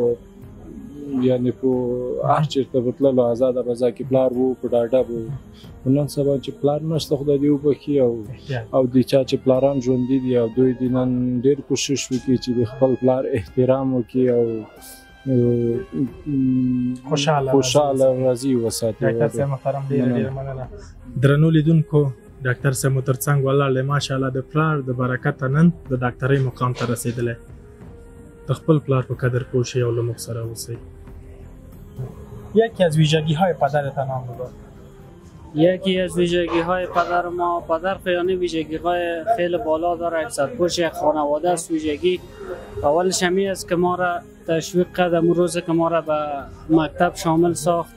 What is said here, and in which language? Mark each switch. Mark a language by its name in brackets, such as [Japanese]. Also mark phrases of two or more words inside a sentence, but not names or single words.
[Pashto] یعنی په هر چېرته به تللو ازاده فضا کې پلار وو په ډاډه به نن سبا چې پلار نشته خدای دې وبخښي او د چا چې پلاران ژوندي دي او دوی دې نن ډېر کوشش وکړي چې د خپل پلار احترام وکړي او خوشحاله راضي وساتي. ډاکټر صاحب محترم ډېره مننه. درنو لیدونکو ډاکټر صاحب مو تر څنګ ولاړ دی ماشاءالله د پلار د برکته نن د ډاکټرۍ مقام ته رسېدلی. د خپل پلار په قدر پوه شئ او له موږ سره اوسئ. [Persian] یکی از ویژگی های پدرتان نام ببر. یکی از ویژگی های پدر ما، پدر خیلی ویژگی های خیلی بالا داره. سرپوش یک خانواده است. ویژگی اولش همی است که ما را تشویق کرد امون روز که ما را به مکتب شامل ساخت.